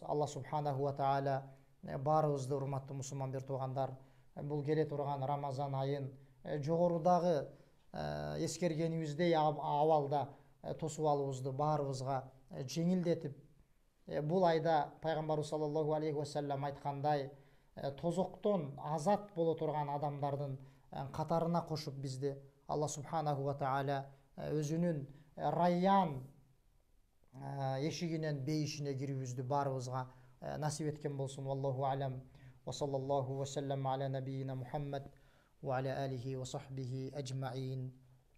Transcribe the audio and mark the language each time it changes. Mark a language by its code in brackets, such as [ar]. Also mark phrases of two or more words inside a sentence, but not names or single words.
[ar] الله سبحانه وتعالى [ky] баарыбызды, урматтуу мусулман бир туугандар, бул келе турган Рамазан айын жогорудагы эскергенибиздей абалда тосуп алуубузду баарыбызга жеңилдетип, бул айда пайгамбарыбыз [ar] صلى الله عليه وسلم [ky] айткандай, тозоктон азат боло турган адамдардын катарына кошуп бизди [ar] الله سبحانه وتعالى [ky] өзүнүн Райян эшигинен бейишине кирүүбүздү баарыбызга насип эткен болсун. [ar] والله أعلم. وصلى الله وسلم على نبينا محمد وعلى آله وصحبه أجمعين.